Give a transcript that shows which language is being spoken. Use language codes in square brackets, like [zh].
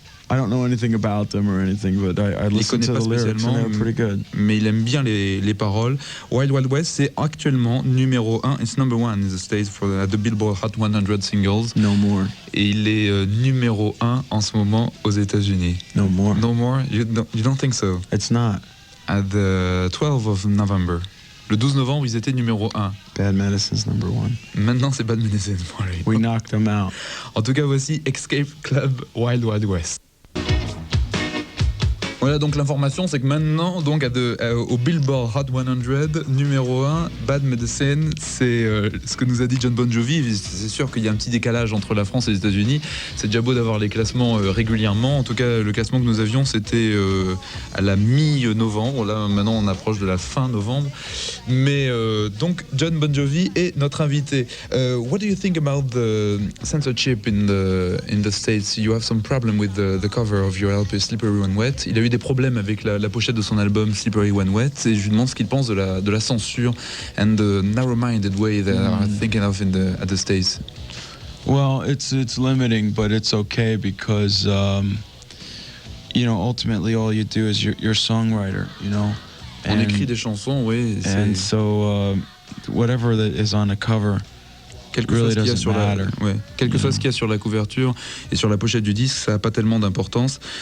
[en] I don't know anything about them or anything, but I listened to the lyrics and they were pretty good. [fr] Mais il aime bien les paroles. Wild Wild West, c'est actuellement numéro 1. [en] It's number 1 in the States at the Billboard Hot 100 Singles. No more. [fr] Et il est numéro 1 en ce moment aux États-Unis. [en] No more. No more? You don't think so? It's not. At the 12th of November. [fr] Le 12 novembre, ils étaient numéro 1. [en] Bad Medicine's number 1. [fr] Maintenant, c'est Bad Medicine pour lui. [en] We knocked them out. [fr] En tout cas, voici Escape Club Wild Wild West. Voilà, donc l'information, c'est que maintenant, donc au Billboard Hot 100, numéro 1, Bad Medicine, c'est ce que nous a dit Jon Bon Jovi. C'est sûr qu'il y a un petit décalage entre la France et les États-Unis. C'est déjà beau d'avoir les classements régulièrement. En tout cas, le classement que nous avions, c'était à la mi-novembre. Là, maintenant, on approche de la fin novembre. Mais donc, Jon Bon Jovi est notre invité. [en] What do you think about the censorship in the States? You have some problem with the cover of your LP Slippery When Wet. [fr] Il a eu des problèmes avec la pochette de son album Slippery When Wet, et je lui demande ce qu'il pense de la censure [en] and the narrow-minded way they are thinking of at the States. Well, it's limiting, but it's okay because you know, ultimately all you do is you're a songwriter, you know. [fr] On écrit des chansons, oui. [en] And so whatever that is on the cover. [fr] Quelque chose qu'il y a sur quelque chose qu'il y a sur la couverture et sur la pochette du disque, ça n'a pas tellement d'importance.